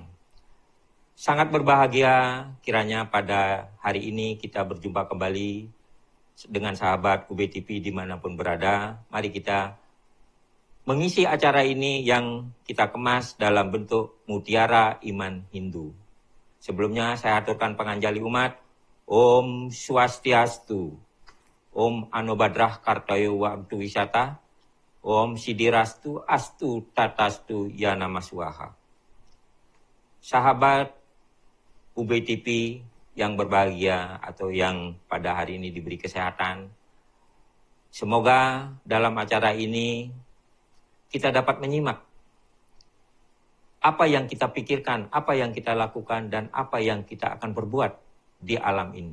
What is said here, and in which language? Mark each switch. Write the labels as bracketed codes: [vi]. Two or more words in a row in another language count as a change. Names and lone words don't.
[id] Sangat berbahagia kiranya pada hari ini kita berjumpa kembali dengan sahabat UB TV dimanapun berada. Mari kita mengisi acara ini yang kita kemas dalam bentuk mutiara iman Hindu. Sebelumnya saya aturkan penganjali umat, [sa] Om Swastiastu, Om Anobadrah Kartayo Waktu Wisata, Om Sidirastu Astu Tatastu Yanamaswaha. [id] Sahabat UB TV yang berbahagia atau yang pada hari ini diberi kesehatan, semoga dalam acara ini kita dapat menyimak apa yang kita pikirkan, apa yang kita lakukan, dan apa yang kita akan berbuat di alam ini.